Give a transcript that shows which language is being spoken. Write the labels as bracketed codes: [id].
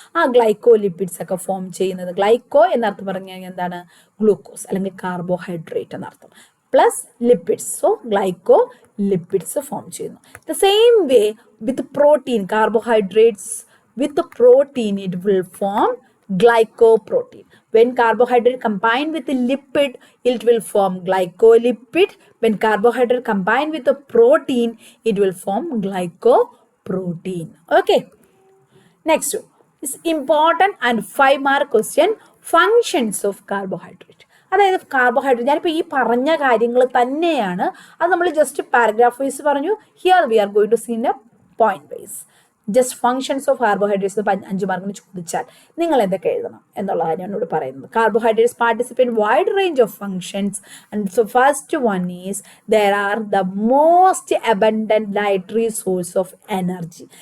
[ml] ആ ഗ്ലൈക്കോലിപ്പിഡ്സ് ഒക്കെ ഫോം ചെയ്യുന്നത്, ഗ്ലൈക്കോ എന്നർത്ഥം പറഞ്ഞു കഴിഞ്ഞാൽ എന്താണ്, ഗ്ലൂക്കോസ് അല്ലെങ്കിൽ കാർബോഹൈഡ്രേറ്റ് എന്നർത്ഥം, plus lipids. So glyco lipids form ചെയ്യുന്നു. [en] The same way with protein, carbohydrates with protein it will form glycoprotein. When carbohydrate combined with a lipid, it will form glycolipid. When carbohydrate combined with a protein, it will form glycoprotein. Okay, next is important and 5-mark question, functions of carbohydrate. [ml] അതായത് carbohydrate ഞാനിപ്പോൾ ഈ പറഞ്ഞ കാര്യങ്ങൾ തന്നെയാണ്, അത് നമ്മൾ just paragraph vice പറഞ്ഞു. [en] Here we are going to see in a point wise. [ml] Just functions of carbohydrates 5 മാർക്കിന് ചോദിച്ചാൽ നിങ്ങൾ എന്തൊക്കെ എഴുതണം എന്നുള്ള കാര്യം എന്നോട് പറയുന്നത്. [en] Carbohydrates participate wide range of functions. And so first one is there are the most abundant dietary source of energy.